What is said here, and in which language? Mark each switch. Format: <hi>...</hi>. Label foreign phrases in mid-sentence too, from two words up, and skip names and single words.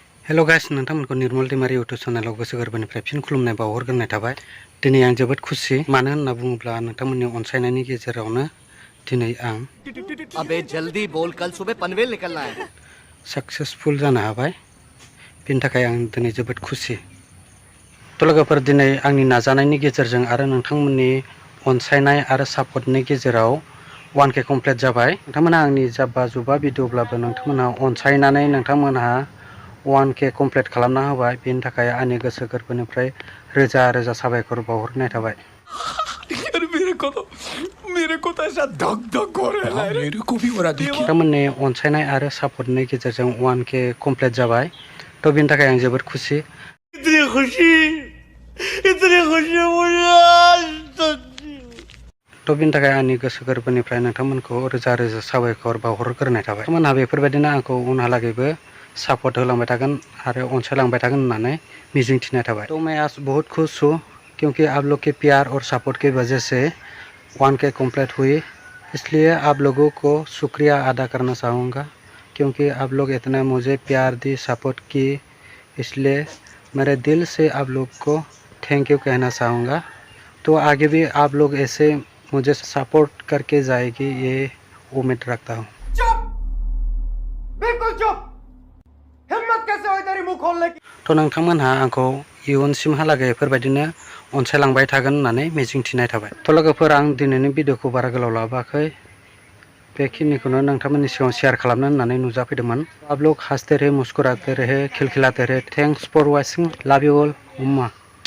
<en>hello guys</en> <brx>नोंथांमोनखौ निर्मल दैमारि इउटुब चेनेलाव गोसो गोरबोनिफ्राय फिन खुलुमनाय बावहरग्रोनाय थाबाय। दिनै आं जोबोद खुसि मानो होनना बुङोब्ला नोंथांमोननि अनसायनायनि गेजेरावनो दिनै आं</brx> <hi>अबे जल्दी बोल कल सुबह पनवेल निकलना है।</hi> <brx>सक्सेसफुल जानो हाबाय। बेनि थाखाय आं दिनै जोबोद खुसि। थ' लोगोफोर दिनै आंनि नाजानायनि गेजेरजों आरो नोंथांमोननि अनसायनाय आरो सापर्टनि गेजेराव 1K कमप्लिट जाबाय। नोंथांमोना आंनि जाब्बा जुब्बा भिडिअब्लाबो नोंथांमोनहा अनसायनानै नोंथांमोनहा 1K कमप्लिट खालामना होबाय। बेनि थाखाय आंनि गोसो गोरबोनिफ्राय रोजा रोजा साबायखर बावहरनाय थाबाय।</brx> <hi>मेरे को तो ऐसा धक धक हो रहा है। मेरे को भी हो रहा है।</hi> <brx>नोंथांमोननि अनसायनाय आरो सापर्टनि गेजेरजों 1K कमप्लिट जाबाय। थ' बेनि थाखाय आं जोबोद खुसि।</brx> <hi>इतनी खुशी</hi> <brx>थ' बेनि थाखाय आंनि गोसो गोरबोनिफ्राय नोंथांमोनखौ रोजा रोजा साबायखर बावहरग्रोनाय थाबाय। नोंथांमोनहा बेफोरबायदिनो आंखौ उनहालागैबो सापर्ट होलांबाय थागोन आरो अनसायलांबाय थागोन होननानै मिजिंथिनाय थाबाय।</brx> <hi>तो मैं आज बहुत खुश हूँ क्योंकि आप लोग के प्यार और सपोर्ट की वजह से 1K कम्प्लीट हुई। इसलिए आप लोगों को शुक्रिया अदा करना चाहूँगा क्योंकि आप लोग इतना मुझे प्यार दी सपोर्ट की, इसलिए मेरे दिल से आप लोग को</hi> <en>thank you</en> <hi>कहना चाहूँगा। तो आगे भी आप लोग ऐसे मुझे सपोर्ट करके जाएगी ये उम्मीद रखता हूँ। चुप, बिल्कुल चुप। हिम्मत कैसे हुई तेरी मुंह खोलने की?</hi> <brx>तो नोंथांमोनहा आंखौ इयुनसिमहालागै बेफोरबायदिनो अनसायलांबाय थागोन होननानै मिजिंथिनाय थाबाय। थ' लोगोफोर आं दिनैनि भिडिअखौ बारा गोलाव लाबोआखै, बेखिनिखौनो नोंथांमोननि सिगाङाव शेयार खालामनो होननानै नुजाफैदोंमोन।</brx> <hi>आप लोग हंसते रहे, मुस्कुराते रहे, खिलखिलाते रहे।</hi> <en>Thanks for watching, love you all.</en>